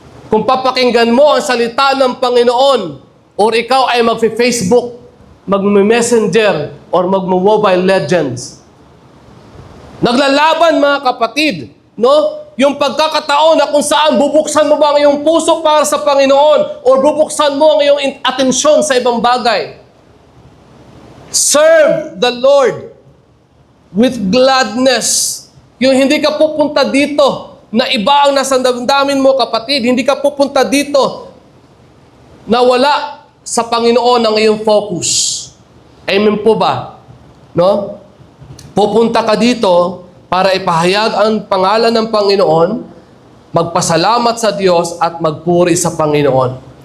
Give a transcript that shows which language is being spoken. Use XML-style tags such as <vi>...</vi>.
<tl>Kung papakinggan mo ang salita ng Panginoon, or ikaw ay mag-Facebook, mag-messenger, or mag-mobile legends. Naglalaban, mga kapatid, no? Yung pagkakataon na kung saan bubuksan mo ba ang iyong puso para sa Panginoon, or bubuksan mo ang iyong atensyon sa ibang bagay.</tl> <en>Serve the Lord with gladness.</en> <tl>Yung hindi ka pupunta dito na iba ang nasa damdamin mo, kapatid. Hindi ka pupunta dito na wala sa Panginoon ang iyong focus. Amen po ba? No? Pupunta ka dito para ipahayag ang pangalan ng Panginoon, magpasalamat sa Diyos at magpuri sa Panginoon.</tl>